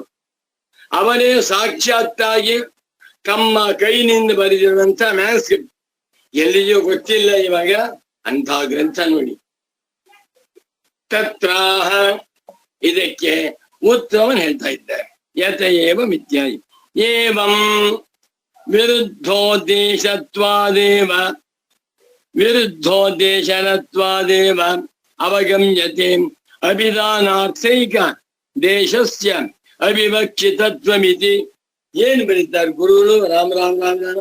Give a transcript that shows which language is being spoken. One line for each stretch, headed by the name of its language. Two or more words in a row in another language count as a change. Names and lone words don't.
Kannada: ಅವರೇ ಸಾಕ್ಷಾತ್ತಾಗಿ ತಮ್ಮ ಕೈನಿಂದ ಬರೆದಿರುವಂತ ಮ್ಯಾನ್ಸ್ಕ್ರಿಪ್ಟ್ ಎಲ್ಲಿಯೂ ಗೊತ್ತಿಲ್ಲ ಇವಾಗ ಅಂತ ಗ್ರಂಥ ನೋಡಿ. ತತ್ರಾಹ ಇದಕ್ಕೆ ಉತ್ತರವನ್ನು ಹೇಳ್ತಾ ಇದ್ದಾರೆ.
Sanskrit: ಯತ ಏವ ಮಿಥ್ಯಾಯಿ ಏವಂ ವಿರುದ್ಧೋದ್ದೇಶನತ್ವಾದೇವ ಅವಗಮ್ಯತೆ ಅಭಿಧಾನಾರ್ಥೈಕ ದೇಶಸ್ಯ ಅವಿವಕ್ಷಿತತ್ವಮಿತಿ.
Kannada: ಏನು ಬರೀತಾರೆ ಗುರುಗಳು? ರಾಮ ರಾಮ ರಾಮ.